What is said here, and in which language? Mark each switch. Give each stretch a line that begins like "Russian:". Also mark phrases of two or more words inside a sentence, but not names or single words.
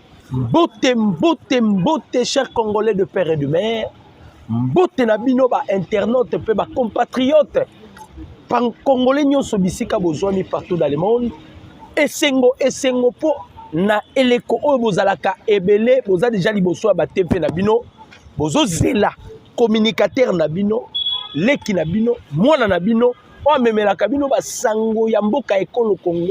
Lingala: Mbote, mbote, mbote,
French: chers Congolais de père et de mère.
Lingala: Mbote na bino ba internaute pe ba compatriotes. Pan Congolais nyonso bisika bozwami
French: partout dans le monde.
Lingala: Esengo po na eleko oyo bozalaka ebele boza déjà liboso ba tempe na bino. Bozo zela communicateur na bino, leki na bino, mwana na bino, o memelaka bino ba sango ya mboka ekolo Congo.